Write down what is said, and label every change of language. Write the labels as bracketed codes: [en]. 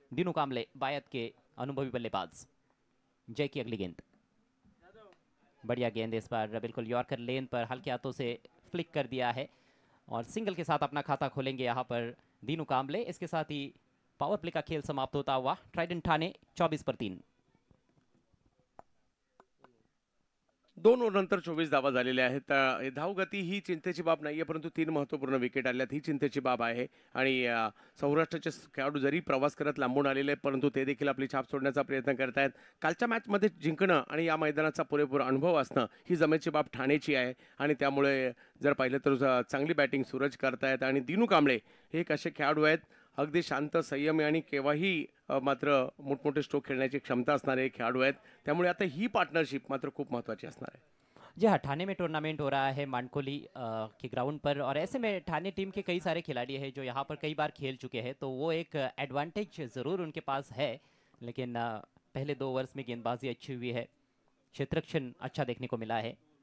[hi] दीनू कांबले बायत के अनुभवी बल्लेबाज। जय की अगली गेंद, बढ़िया गेंद, इस बार बिल्कुल यॉर्कर लेन पर हल्के हाथों से फ्लिक कर दिया है और सिंगल के साथ अपना खाता खोलेंगे यहाँ पर दीनू कांबले। इसके साथ ही पावर प्ले का खेल समाप्त होता हुआ ट्राइडेंट ठाणे 24 पर 3। [mr] 2 ओव्हरनंतर 24 धावा झालेल्या आहेत। धावगती ही चिंतेची बाब नाहीये, परंतु 3 महत्त्वपूर्ण विकेट आल्यात ही चिंतेची बाब आहे। आणि सौराष्ट्राचे खेळाडू जरी प्रवास करत लांबून आलेले आहेत, परंतु ते देखील आपली छाप सोडण्याचा प्रयत्न करत आहेत। कालच्या मॅचमध्ये जिंकणं आणि या मैदानाचा पुरेपूर अनुभव असणं ही जमेची बाब ठाणेची आहे आणि त्यामुळे जर पाहिलं तर चांगली बॅटिंग सूरज करतायत आणि दीनू कांबळे हे एक असे खेळाडू आहेत अगदी शांत, संयमी आणि केव्हाही मात्र मोठमोठे स्ट्रोक खेळण्याची क्षमता असणारे खेळाडू आहेत। त्यामुळे आता ही पार्टनरशिप मात्र खूप महत्त्वाची असणार आहे। [hi] जी हाँ, ठाणे में टूर्नामेंट हो रहा है मानकोली के ग्राउंड पर और ऐसे में ठाणे टीम के कई सारे खिलाड़ी हैं जो यहाँ पर कई बार खेल चुके हैं, तो वो एक एडवांटेज ज़रूर उनके पास है। लेकिन पहले 2 ओवर्स में गेंदबाजी अच्छी हुई है, क्षेत्ररक्षण अच्छा देखने को मिला है।